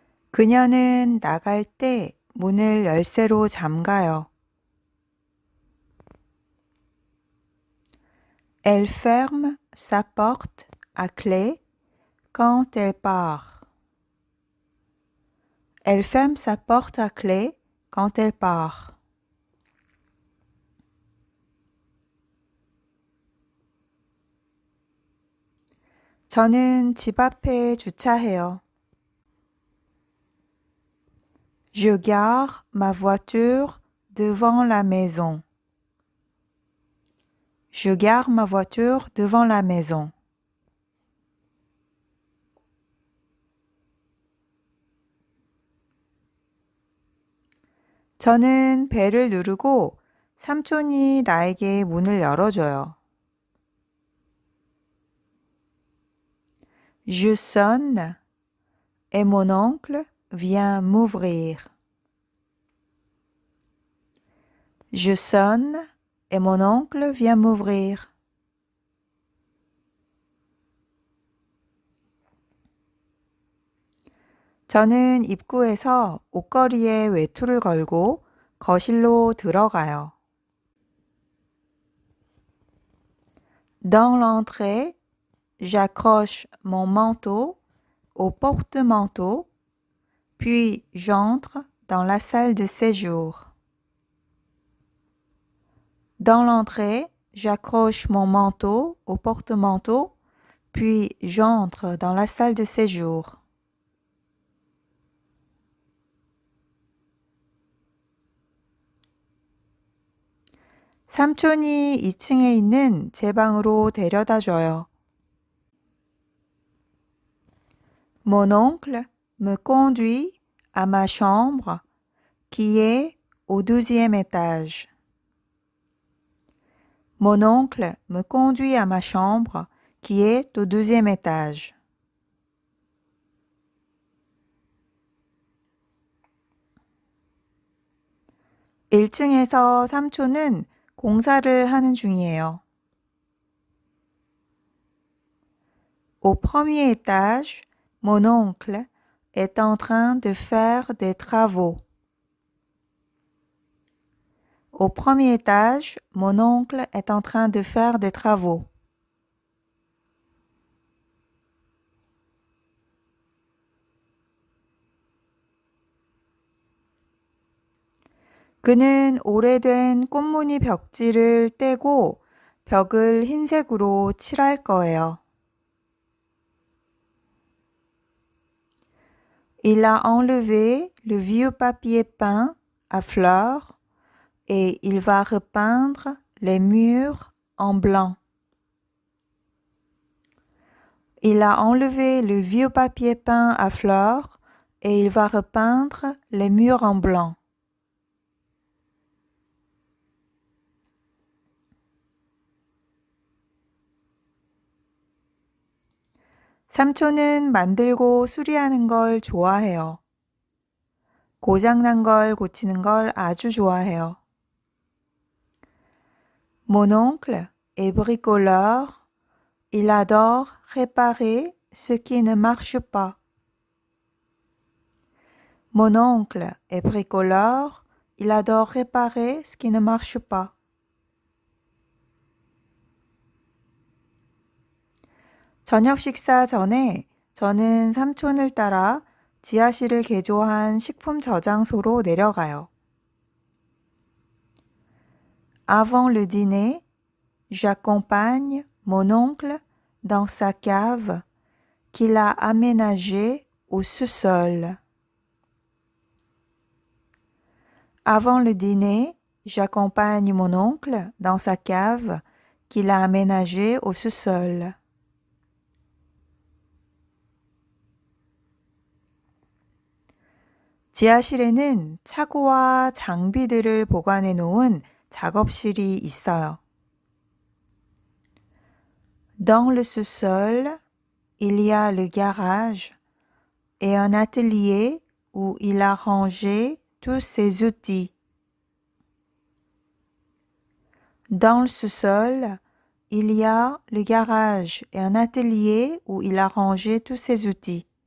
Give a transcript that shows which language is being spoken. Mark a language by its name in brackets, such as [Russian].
[Korean] 그녀는 나갈 때 문을 열쇠로 잠가요. [French] Elle ferme sa porte à clé quand elle part. Elle ferme sa porte à clé quand elle part. [Korean] 저는 집 앞에 주차해요. [French] Je gare ma voiture devant la maison. Je gare ma voiture devant la maison. [Korean] 저는 벨을 누르고 삼촌이 나에게 문을 열어줘요. [French] Je sonne et mon oncle vient m'ouvrir. Je sonne et mon oncle vient m'ouvrir. [Korean] 저는 입구에서 옷걸이에 외투를 걸고 거실로 들어가요. [French] Dans l'entrée, j'accroche mon manteau au porte-manteau, puis j'entre dans la salle de séjour. Dans l'entrée, j'accroche mon manteau au porte-manteau, puis j'entre dans la salle de séjour. [Korean] 삼촌이 2층에 있는 제 방으로 데려다 줘요. [French] Mon oncle me conduit à ma chambre qui est au 12e étage. Mon oncle me conduit à ma chambre qui est au 12e étage. [Korean] (1층에서) 삼촌은 공사를 하는 중이에요. [French] Au premier étage, mon oncle est en train de faire des travaux. Au premier étage, mon oncle est en train de faire des travaux. [Korean] 그는 오래된 꽃무늬 벽지를 떼고 벽을 흰색으로 칠할 거예요. [French] Il a enlevé le vieux papier peint à fleurs et il va repeindre les murs en blanc. Il a enlevé le vieux papier peint à fleurs et il va repeindre les murs en blanc. [Korean] 삼촌은 만들고 수리하는 걸 좋아해요. 고장난 걸 고치는 걸 아주 좋아해요. [French] Mon oncle est bricoleur. Il adore réparer ce qui ne marche pas. Mon oncle est bricoleur. Il adore réparer ce qui ne marche pas. [Korean] 저녁 식사 전에 저는 삼촌을 따라 지하실을 개조한 식품 저장소로 내려가요. [French] Avant le dîner, j'accompagne mon oncle dans sa cave qu'il a aménagée au sous-sol. Avant le dîner, j'accompagne mon oncle dans sa cave qu'il a aménagée au sous-sol. [Korean] 지하실에는 차고와 장비들을 보관해 놓은 작업실이 있어요. [French] Dans le sous-sol, il y a le garage et un atelier où il a rangé tous ses outils. Dans le sous-sol, il y a le garage et un atelier où il a rangé tous ses outils.